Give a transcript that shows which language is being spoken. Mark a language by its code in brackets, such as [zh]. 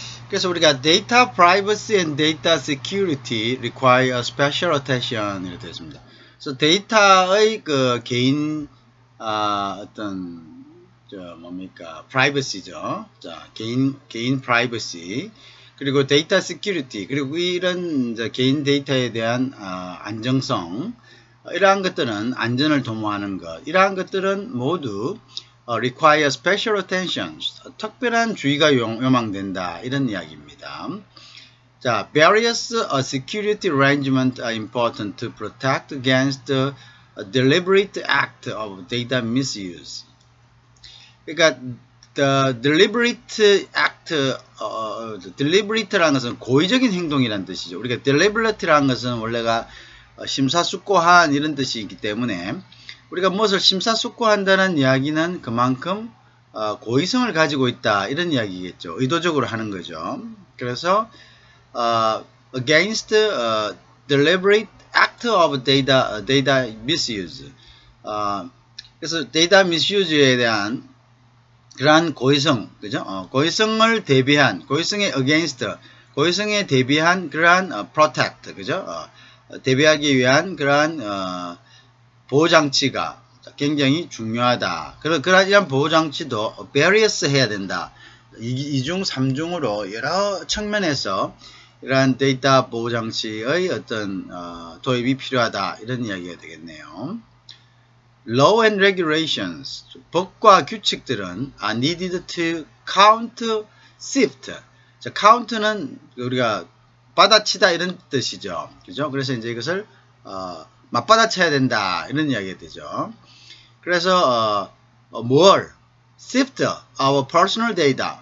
[ko] 그래서 우리가 [en] data privacy and data security require special attention [ko] 이렇게 되어 있습니다. 그래서 데이터의 그 개인 어떤 뭡니까 privacy죠. 자, 개인 privacy 그리고 data security 그리고 이런 이제 개인 데이터에 대한 안정성 이러한 것들은 안전을 도모하는 것 이러한 것들은 모두 [en] require special attention [ko] 특별한 주의가 요망된다 이런 이야기입니다. [en] 자, various security arrangements are important to protect against the deliberate act of data misuse. [ko] 그러니까 [en] the deliberate act, [ko] deliberate라는 것은 고의적인 행동이라는 뜻이죠. 우리가 deliberate라는 것은 원래가 심사숙고한 이런 뜻이 있기 때문에 우리가 무엇을 심사숙고한다는 이야기는 그만큼 고의성을 가지고 있다 이런 이야기겠죠. 의도적으로 하는 거죠. [en] 그래서 against deliberate act of data misuse. [ko] 그래서 data misuse에 대한 그러한 고의성, 그죠? 고의성을 대비한, 고의성에 against, 고의성에 대비한 그러한 protect, 그죠? 대비하기 위한 그러한 보호장치가 굉장히 중요하다. 그러한 보호장치도 various 해야 된다. 2중, 3중으로 여러 측면에서 이러한 데이터 보호장치의 어떤 도입이 필요하다. 이런 이야기가 되겠네요. [en] Law and regulations, [ko] 법과 규칙들은 [en] are needed to count sift. [ko] 자, count는 우리가 받아치다 이런 뜻이죠. 그죠? 그래서 이제 이것을 맞받아쳐야 된다 이런 이야기가 되죠. 그래서 뭘 [en] sift our personal data.